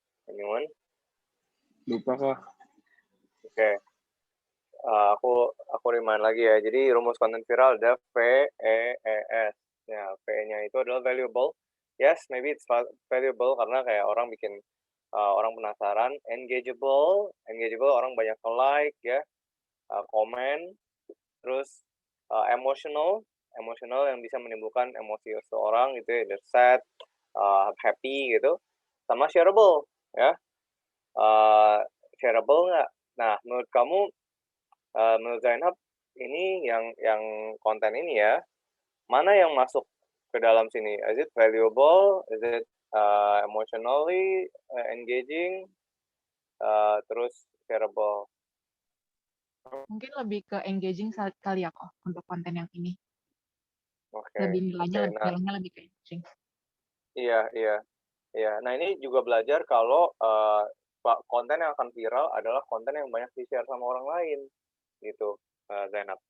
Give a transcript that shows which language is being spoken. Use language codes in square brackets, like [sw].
[en] Anyone? [id] Lupa kok. Oke. Aku remind lagi ya. Jadi rumus konten viral ada VEES. Ya, V-nya itu adalah valuable. [en] Yes, maybe it's valuable [id] karena kayak orang bikin orang penasaran. Engageable orang banyak like ya, komen. Terus emotional yang bisa menimbulkan emosi seseorang gitu ya, [en] either sad, happy [id] gitu. Sama shareable ya. Shareable nggak? Nah, menurut kamu, menurut Zainab, ini yang konten ini ya, mana yang masuk ke dalam sini? [en] Is it valuable? Is it emotionally engaging? [id] Terus shareable? Mungkin lebih ke engaging kali ya kok untuk konten yang ini. Lebih nilainya lebih ke engaging. Iya. Nah, ini juga belajar kalau konten yang akan viral adalah konten yang banyak di-share sama orang lain, gitu, Zainab.